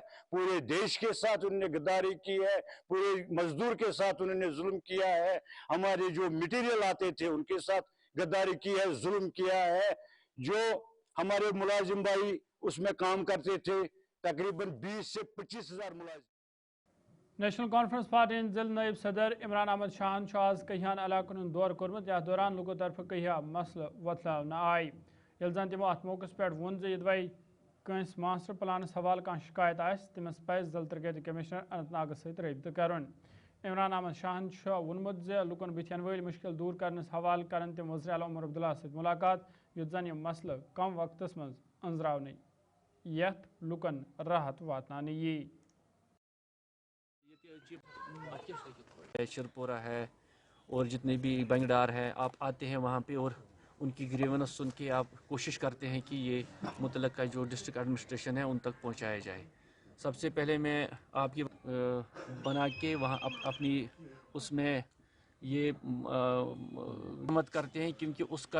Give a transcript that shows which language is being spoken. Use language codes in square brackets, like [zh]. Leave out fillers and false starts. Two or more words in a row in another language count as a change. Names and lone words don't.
[ur] پورے دیش کے ساتھ انہوں نے غداری کی ہے, پورے مزدور کے ساتھ انہوں نے ظلم کیا ہے, ہمارے جو میٹیریل آتے تھے ان کے ساتھ غداری کی ہے, ظلم کیا ہے. جو ہمارے ملازم بھائی اس میں کام کرتے تھے, تقریباً 20 سے 25 ہزار ملازم. [ks] نیشنل کانفرنس پارٹی ضلع نائب صدر عمران احمد شاہن آز کہان علاقن ہند دور کورمت, یتھ دوران لوکو طرف کہیا مسئلہ وتلاونہ آئی. یل زن تمو ات موقع پہ وون زدوے کنس ماسٹر پلانس حوالہ کان شکایت تمس پز ضلع ترقیاتی کمشنر اننت ناگس ست رابطہ کرن عمران احمد شاہن وونمت ز لکن بتھین ول مشکل دور کرنس حوالہ کرن تم وزیر اعلی عمر عبداللہ ست ملاقات یت زن یہ مسئلہ کم وقتس مز انزراونے یت لکن راحت واتنانے یہ [ur] شرپورہ ہے اور جتنے بھی بنگڈار ہیں آپ آتے ہیں وہاں پہ اور ان کی گریونس سن کے آپ کوشش کرتے ہیں کہ یہ متعلقہ جو ڈسٹرکٹ ایڈمنسٹریشن ہے ان تک پہنچایا جائے. سب سے پہلے میں آپ کی بنا کے وہاں اپنی اس میں یہ مت کرتے ہیں کیونکہ اس کا